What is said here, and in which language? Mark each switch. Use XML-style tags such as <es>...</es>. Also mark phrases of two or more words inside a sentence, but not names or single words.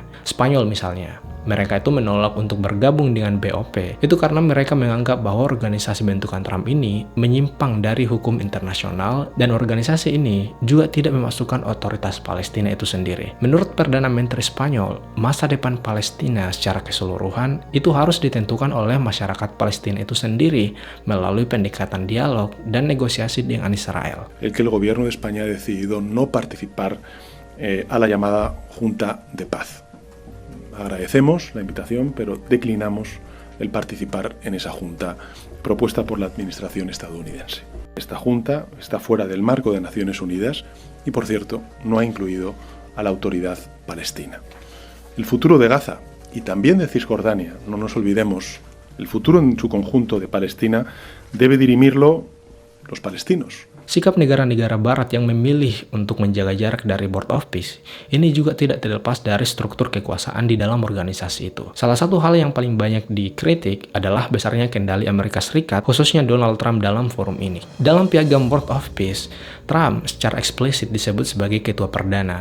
<id>Spanyol misalnya, mereka itu menolak untuk bergabung dengan BOP itu karena mereka menganggap bahwa organisasi bentukan Trump ini menyimpang dari hukum internasional dan organisasi ini juga tidak memasukkan otoritas Palestina itu sendiri. Menurut Perdana Menteri Spanyol, masa depan Palestina secara keseluruhan itu harus ditentukan oleh masyarakat Palestina itu sendiri melalui pendekatan dialog dan negosiasi dengan Israel.</id> <es>El que el gobierno de España ha decidido no participar a la llamada Junta de Paz. Agradecemos la invitación, pero declinamos el participar en esa junta propuesta por la administración estadounidense. Esta junta está fuera del marco de Naciones Unidas y, por cierto, no ha incluido a la autoridad palestina. El futuro de Gaza y también de Cisjordania, no nos olvidemos, el futuro en su conjunto de Palestina debe dirimirlo los palestinos.</es> <id>Sikap negara-negara barat yang memilih untuk menjaga jarak dari Board of Peace ini juga tidak terlepas dari struktur kekuasaan di dalam organisasi itu. Salah satu hal yang paling banyak dikritik adalah besarnya kendali Amerika Serikat, khususnya Donald Trump dalam forum ini. Dalam piagam Board of Peace, Trump secara eksplisit disebut sebagai ketua perdana.</id>